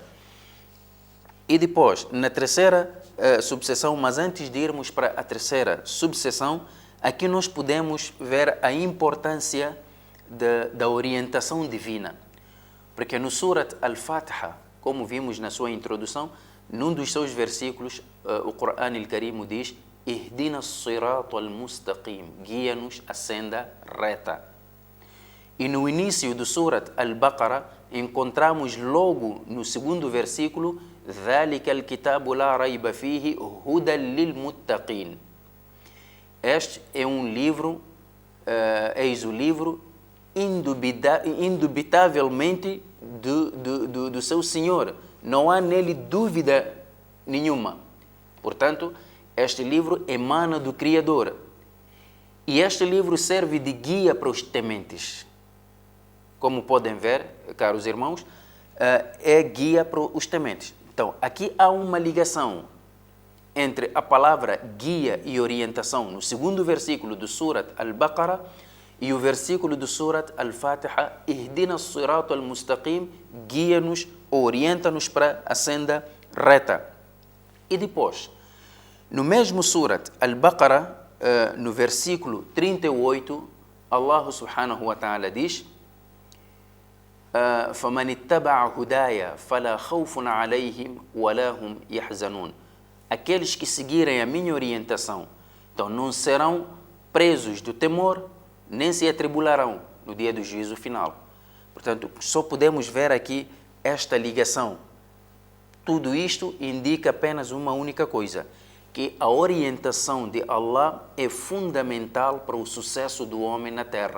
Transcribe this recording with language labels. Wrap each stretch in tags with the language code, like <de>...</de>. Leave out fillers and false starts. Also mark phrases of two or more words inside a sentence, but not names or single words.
<pt>E depois, na terceira subseção, mas antes de irmos para a terceira subseção, aqui nós podemos ver a importância da orientação divina. Porque no Surat Al-Fatiha, como vimos na sua introdução, num dos seus versículos, o Corão Al-Karim diz:</pt> <ar>اهدنا الصراط المستقيم,</ar> <pt>guia-nos a senda reta. E no início do Surat Al-Baqarah, encontramos logo no segundo versículo:</pt> <ar>ذَلِكَ الْكِتَابُ لَا رَيْبَ فِيهِ هُدًى لِلْمُتَّقِينَ.</ar> <pt>Este é um livro, eis o livro indubitavelmente do seu Senhor. Não há nele dúvida nenhuma. Portanto, este livro emana do Criador. E este livro serve de guia para os tementes. Como podem ver, caros irmãos, é guia para os tementes. Então, aqui há uma ligação entre a palavra guia e orientação no segundo versículo do Surat Al-Baqarah e o versículo do Surat Al-Fatiha:</pt> <ar>اهدنا الصراط المستقيم,</ar> <pt>guia-nos, orienta-nos para a senda reta. E depois, no mesmo Surat Al-Baqarah, no versículo 38,</pt> <ar>الله سبحانه وتعالى diz: فَمَنِ اتَّبَعَ هُدَايَ فَلَا خَوْفٌ عَلَيْهِمْ وَلَا هُمْ يَحْزَنُونَ.</ar> <pt>Aqueles que seguirem a minha orientação, então não serão presos do temor, nem se atribularão no dia do juízo final. Portanto, só podemos ver aqui esta ligação. Tudo isto indica apenas uma única coisa, que a orientação de Allah é fundamental para o sucesso do homem na Terra.</pt>